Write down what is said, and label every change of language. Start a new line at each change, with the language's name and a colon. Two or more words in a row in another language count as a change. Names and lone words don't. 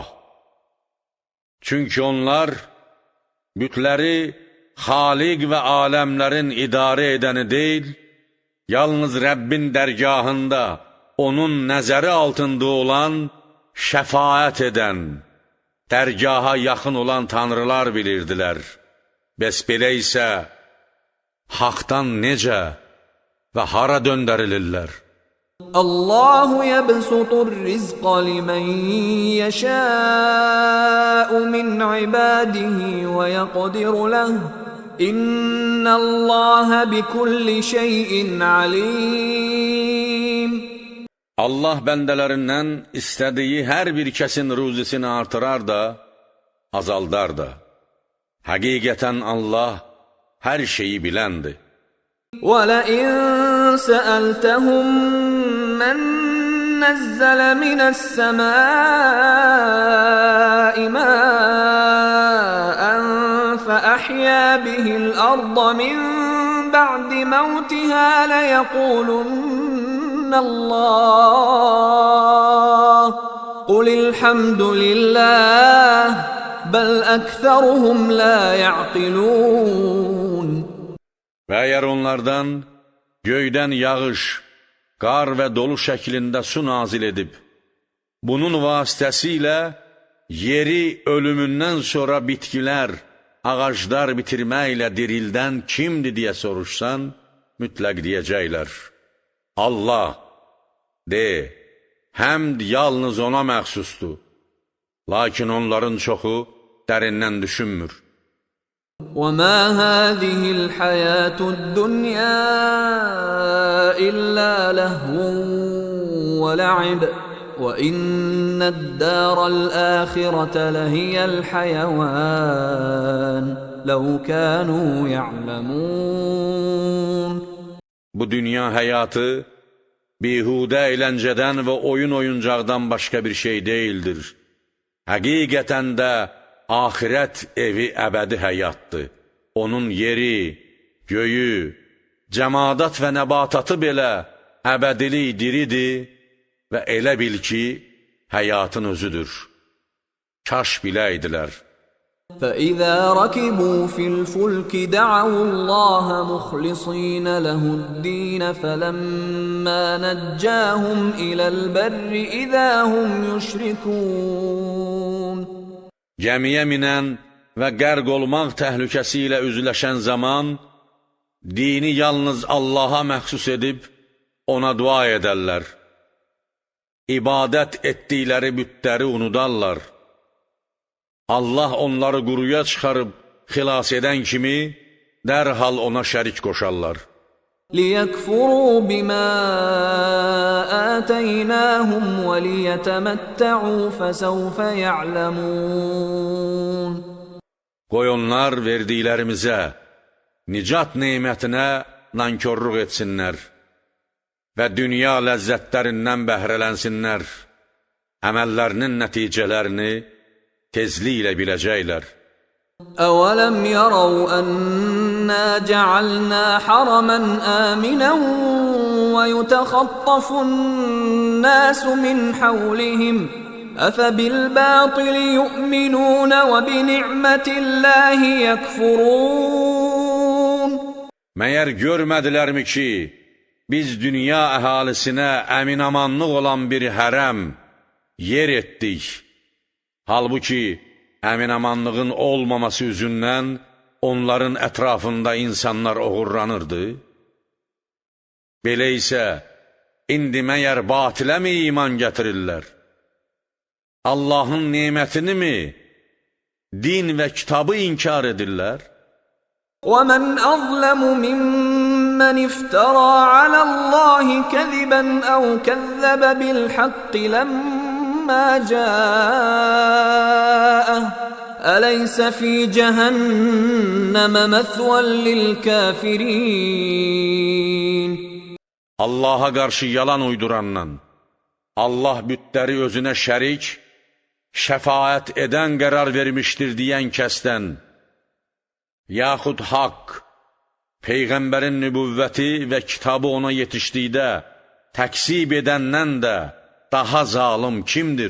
Azerbaijani: Çünki onlar bütləri xaliq və aləmlərin idarə edəni deyil, yalnız Rəbbin dərgahında onun nəzəri altında olan, şəfaət edən, dərgaha yaxın olan tanrılar bilirdilər. Bəs belə isə, haqdan necə və hara döndərilirlər?
Arabic: اللَّهُ يَبْسُطُ الرِّزْقَ لِمَنْ يَشَاءُ مِنْ عِبَادِهِ وَيَقْدِرُ لَهُ. إِنَّ اللَّهَ بِكُلِّ شَيْءٍ عَلِيمٌ.
Azerbaijani: Allah bəndələrindən istədiyi hər bir kəsin ruzisini artırar da, azaldar da. Həqiqətən Allah hər şeyi biləndir.
Arabic: وَلَئِن سَأَلْتَهُم مَّن نَّزَّلَ مِنَ السَّمَاءِ مَاءً فَأَحْيَا بِهِ الْأَرْضَ مِن بَعْدِ مَوْتِهَا لَيَقُولُنَّ اللَّهُ قُلِ الْحَمْدُ لِلَّهِ بَلْ أَكْثَرُهُمْ لَا يَعْقِلُونَ.
Azerbaijani: Və əgər onlardan göydən yağış, qar və dolu şəklində su nazil edib, bunun vasitəsilə yeri ölümündən sonra bitkilər, ağaclar bitirməklə dirildən kimdir deyə soruşsan, mütləq deyəcəklər. Allah, de, həmd yalnız ona məxsusdur. Lakin onların çoxu dərindən düşünmür.
Arabic: وَمَا هَذِهِ الْحَيَاةُ الدُّنْيَا إِلَّا لَهْوٌ وَلَعِبٌ وَإِنَّ الدَّارَ الْآخِرَةَ لَهِيَ الْحَيَوَانُ لَوْ كَانُوا يَعْلَمُونَ.
Azerbaijani: Bu dünya həyatı bihudə əyləncədən və oyun oyuncaqdan başqa bir şey deyildir. Həqiqətən də axirət evi əbədi həyatdır. Onun yeri, göyü, cəmadat və nəbatatı belə əbədilik diridir və elə bil ki, həyatın özüdür. Kaş biləydilər.
Arabic: فَإِذَا رَكِبُوا فِي الْفُلْكِ دَعَوُا اللَّهَ مُخْلِصِينَ لَهُ الدِّينَ فَلَمَّا نَجَّاهُمْ إِلَى الْبَرِّ إِذَا هُمْ يُشْرِكُونَ
Azerbaijani: Gəmiyə minən və qərq olmaq təhlükəsi ilə üzləşən zaman, dini yalnız Allaha məxsus edib, ona dua edərlər. İbadət etdikləri bütləri unudarlar. Allah onları quruya çıxarıb xilas edən kimi, dərhal ona şərik qoşarlar.
Arabic: لِيَكْفُرُوا بِمَا آتَيْنَاهُمْ وَلِيَتَمَتَّعُوا فَسَوْفَ يَعْلَمُونَ
Azerbaijani: Qoy onlar verdiklərimizə, nicat nemətinə nankörlük etsinlər və dünya ləzzətlərindən bəhrələnsinlər, əməllərinin nəticələrini tezliklə biləcəklər.
Arabic: أَوَلَمْ يَرَوْا أَنَّا جَعَلْنَا حَرَمًا آمِنًا وَيُتَخَطَّفُ النَّاسُ مِنْ حَوْلِهِمْ أَفَبِالْبَاطِلِ يُؤْمِنُونَ وَبِنِعْمَةِ اللَّهِ يَكْفُرُونَ
Azerbaijani: Məyər görmədilərmi ki, biz dünya əhalisinə əminamanlıq olan bir hərəm, yer etdik. Halbuki, əminamanlığın olmaması üzündən onların ətrafında insanlar oğurlanırdı. Belə isə, indi məyər batilə mi iman gətirirlər? Allahın nemətini mi, din və kitabı inkar edirlər?
Arabic: وَمَنْ أَظْلَمُ مِمَّنِ افْتَرَى عَلَى اللَّهِ كَذِبًا أَوْ كَذَّبَ بِالْحَقِّ لَمَّا جَاءَهُ أَلَيْسَ فِي جَهَنَّمَ مَثْوًى لِلْكَافِرِينَ
Azerbaijani: Allaha qarşı yalan uydurandan, Allah bütləri özünə şərik, şəfaət edən qərar vermişdir deyən kəsdən, yaxud haqq, Peyğəmbərin nübüvvəti və kitabı ona yetişdikdə təksib edəndən də daha zalım kimdir?